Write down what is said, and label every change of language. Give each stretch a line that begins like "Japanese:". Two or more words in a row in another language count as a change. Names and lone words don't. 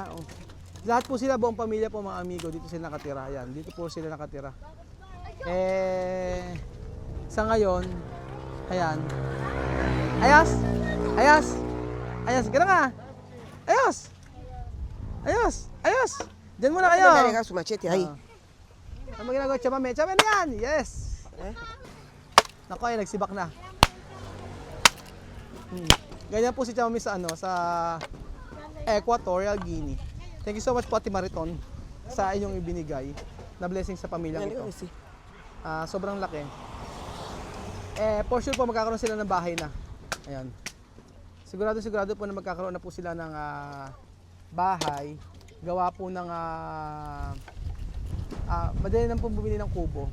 Filipino: Lahat po sila, buong pamilya po mga amigo, dito sila nakatira. Ayan, dito po sila nakatira. Sa ngayon, ayan. Ayos! Ayos! Ayos! Gano'n ka! Ayos! Ayos! Ayos! Diyan muna kayo!
Spanish: Dale ka su machete ahí.
Filipino: Ano ginagawa? Chamame! Chamame yan! Yes! Naku, ay nagsibak na. Ganyan po si Chamame sa sa Equatorial Guinea.
English: Thank you so much
Filipino: po Ate Mariton sa inyong ibinigay na blessing sa pamilyang ito. Sobrang laki.
English: For sure
Filipino: po magkakaroon sila ng bahay na. Ayan. Sigurado po na magkakaroon na po sila ng bahay. Gawa po ng madali lang po bumili ng kubo.